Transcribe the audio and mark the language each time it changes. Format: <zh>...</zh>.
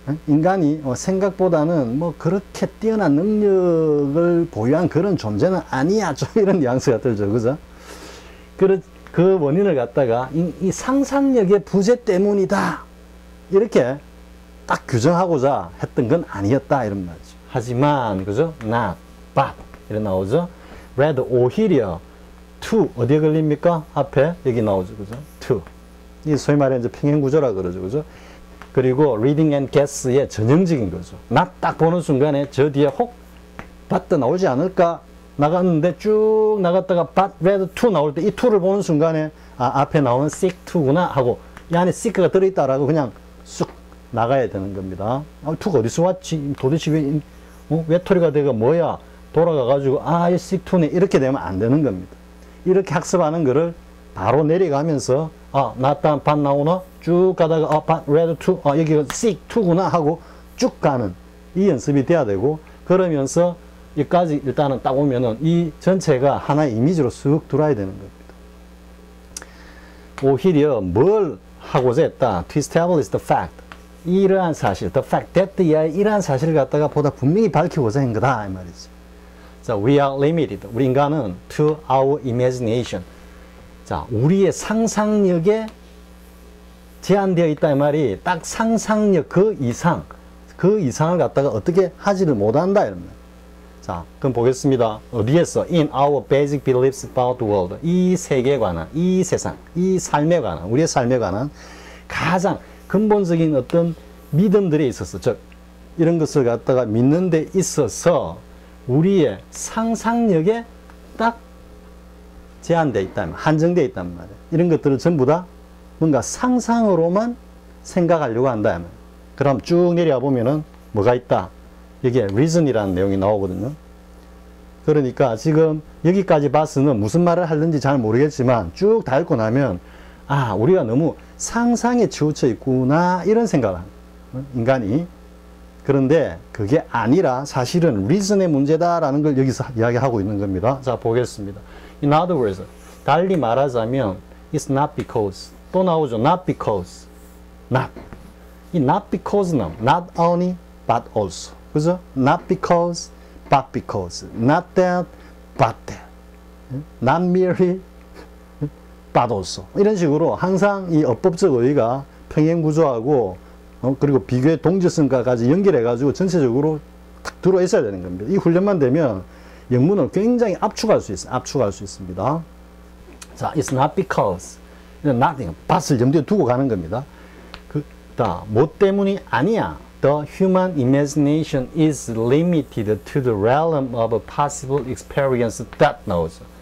<ko>인간이 생각보다는 뭐 그렇게 뛰어난 능력을 보유한 그런 존재는 아니야. 좀 이런 뉘앙스가 들죠. 그죠? 그 원인을 갖다가 이 상상력의 부재 때문이다. 이렇게 딱 규정하고자 했던 건 아니었다. 이런 말이죠. 하지만, 그죠? not, but. 이렇게 나오죠?</ko> <en>rather, 오히려, to.</en> <ko>어디에 걸립니까? 앞에 여기 나오죠. 그죠? to. 이 소위 말해 이제 평행구조라 그러죠. 그죠? 그리고</ko> <en>reading and guess</en> <ko>의 전형적인 거죠. not 딱 보는 순간에 저 뒤에 혹, but 나오지 않을까? 나갔는데 쭉 나갔다가 but, rather, to 나올 때 이 to를 보는 순간에 앞에 나오는 seek to구나 하고 이 안에 seek가 들어있다라고 그냥 쑥 나가야 되는 겁니다. 투가 어디서 왔지? 도대체 왜 외톨이가 되고 뭐야? 돌아가가지고 이 seek to네 이렇게 되면 안 되는 겁니다. 이렇게 학습하는 거를 바로 내려가면서 나단 반 나오나? 쭉 가다가 read to 여기가 seek to구나 하고 쭉 가는 이 연습이 돼야 되고, 그러면서 여기까지 일단은 딱 오면은 이 전체가 하나의 이미지로 쓱 들어와야 되는 겁니다. 오히려 뭘 하고자 했다?</ko> <en>To establish the fact.</en> <ko>이러한 사실,</ko> <en>the fact that</en> <ko>이러한 사실을 갖다가 보다 분명히 밝히고자 한 거다, 이 말이죠.</ko> <en>자, we are limited. 우리 인간은 to our imagination.</en> <ko>자, 우리의 상상력에 제한되어 있다, 이 말이 딱 상상력 그 이상을 갖다가 어떻게 하지를 못한다, 이런 말. 자, 그럼 보겠습니다. 어디에서?</ko> <en>In our basic beliefs about the world.</en> <ko>이 세계에 관한, 이 세상, 이 삶에 관한, 우리의 삶에 관한 가장 근본적인 어떤 믿음들에 있어서, 즉, 이런 것을 갖다가 믿는 데 있어서 우리의 상상력에 딱 제한되어 있다면, 한정되어 있단 말이에요. 이런 것들을 전부 다 뭔가 상상으로만 생각하려고 한다. 그럼 쭉 내려와 보면은 뭐가 있다? 여기에 reason이라는 내용이 나오거든요. 그러니까 지금 여기까지 봐서는 무슨 말을 하는지 잘 모르겠지만 쭉 다 읽고 나면 우리가 너무 상상에 치우쳐 있구나 이런 생각을 합니다. 인간이. 그런데 그게 아니라 사실은 reason의 문제다라는 걸 여기서 이야기하고 있는 겁니다. 자, 보겠습니다.</ko> <en>In other words,</en> <ko>달리 말하자면</ko> <en>it's not because.</en> <ko>또 나오죠.</ko> <en>not because. not. 이 not because는 not only but also. 그죠? Not because, but because. Not that, but that. Not merely, but also.</en> <ko>이런 식으로 항상 이 어법적 어휘가 평행구조하고 그리고 비교의 동질성과까지 연결해가지고 전체적으로 탁 들어와 있어야 되는 겁니다. 이 훈련만 되면 영문을 굉장히 압축할 수 있습니다.</ko> <en>자, it's not because.</en> <ko>nothing, but을 염두에 두고 가는 겁니다. 뭐 때문이 아니야.</ko> <en>The human imagination is limited to the realm of possible experience that knows.</en>